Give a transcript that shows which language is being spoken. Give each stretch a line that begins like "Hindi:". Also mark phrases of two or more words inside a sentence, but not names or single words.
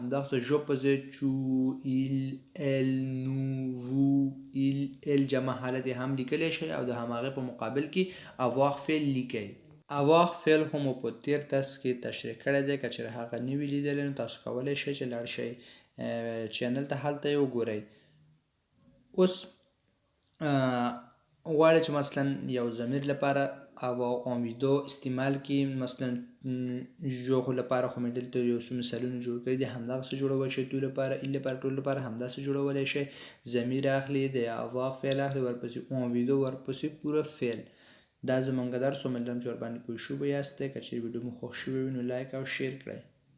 Pashto: همدغسې ژو په ځای
French: tu, il, elle, nous, vous, ils, elles
Pashto: جمع حالت هم لیکلی شئ او د هماغې په مقابل کې avoir فعل لیکئ. avoir فعل خو مو په تېر درس کې تشریح کړی دی. که چېرې هغه نه وي لیدلی نو تاسو کولی شئ چې لاړ شئ چینل ته، هلته یې وګورئ. اوس غواړئ چې مثلا یو ضمیر لپاره
French: avoir envie de
Pashto: استعمال کړي، مثلا ژغو لپاره خو مې دلته یو څو مثالونه جوړ کړي دي، همدغسې جوړولی شئ. تو لپاره، ایل لپاره، ټول لپاره همداسې جوړولی شئ. ضمیر اخلي، د avoir فعل اخلي، ورپسې
French: envie de،
Pashto: ورپسې پوره فعل. دا زمونږ درس و. امیدوارم چې ورباندې پوه شوي به یاستئ. که چېرې ویډیو مو خوښ شوی وي نو لایک او شیر کړئ.